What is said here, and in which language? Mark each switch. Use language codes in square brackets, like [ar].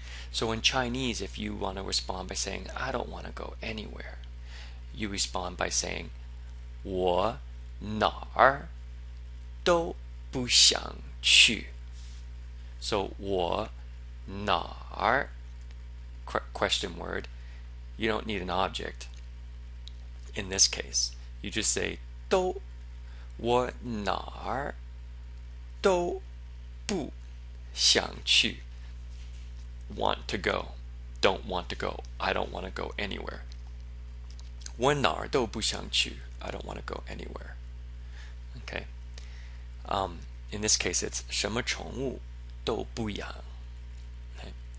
[en] So in Chinese, if you want to respond by saying, I don't want to go anywhere, you respond by saying, [zh] 我哪儿都不想去. [en] So [zh] 我哪儿, [en] question word, you don't need an object in this case. You just say 都, [zh] 我哪儿都不想去. [en] Want to go, don't want to go. I don't want to go anywhere. [zh] 我哪儿都不想去. [en] I don't want to go anywhere. Okay. In this case, it's [zh] 什么宠物都不养. [en] Okay.